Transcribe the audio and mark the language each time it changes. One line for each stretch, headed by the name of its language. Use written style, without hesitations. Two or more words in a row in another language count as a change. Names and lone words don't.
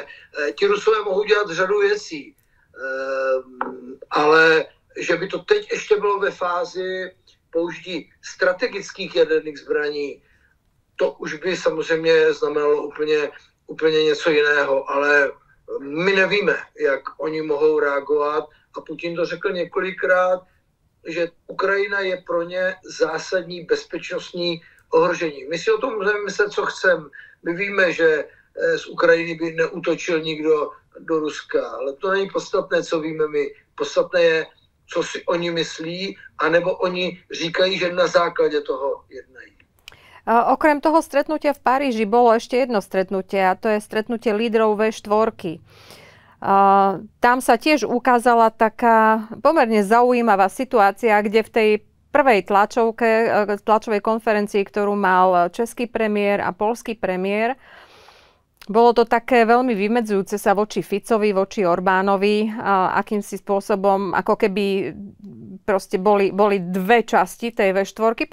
Czech: Ti Rusové mohou dělat řadu věcí, ale že by to teď ještě bylo ve fázi použití strategických jaderných zbraní, to už by samozřejmě znamenalo úplně něco jiného, ale my nevíme, jak oni mohou reagovat a Putin to řekl několikrát, že Ukrajina je pro ně zásadní bezpečnostní ohrožení. My si o tom můžeme myslet, co chceme. My víme, že z Ukrajiny by neútočil nikdo do Ruska, ale to není podstatné, co víme my. Podstatné je, co si oni myslí, anebo oni říkají, že na základě toho jednají.
Slovak: Okrem toho stretnutia v Paríži bolo ešte jedno stretnutie a to je stretnutie lídrov V4. Tam sa tiež ukázala taká pomerne zaujímavá situácia, kde v tej prvej tlačovej konferencii, ktorú mal český premiér a poľský premiér, bolo to také veľmi vymedzujúce sa voči Ficovi, voči Orbánovi, akýmsi spôsobom, ako keby proste boli dve časti tej V4.